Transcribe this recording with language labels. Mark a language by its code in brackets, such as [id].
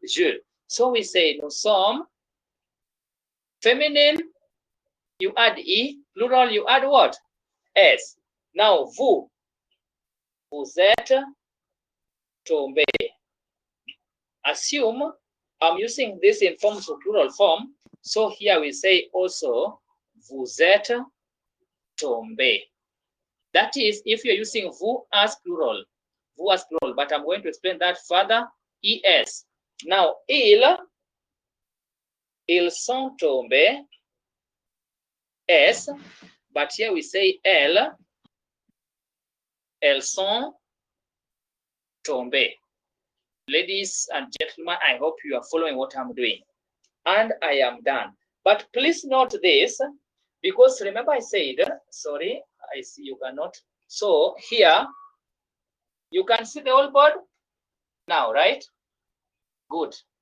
[en] Je. So we say [fr] nous sommes. [en] Feminine, you add E. Plural, you add what? S. Now, [fr] vous êtes tombé. [en] Assume I'm using this in forms of plural form. So here we say also, [fr] vous êtes tombé. [en] That is, if you're using vous as plural, but I'm going to explain that further. [fr] ES. [en] Now, [fr] ils sont tombés. [en] S, but here we say [fr] elles sont tombées. [en] Ladies and gentlemen, I hope you are following what I'm doing. And I am done. But please note this, because remember I said, sorry, I see you cannot. So here, you can see the whole board now, right? Good.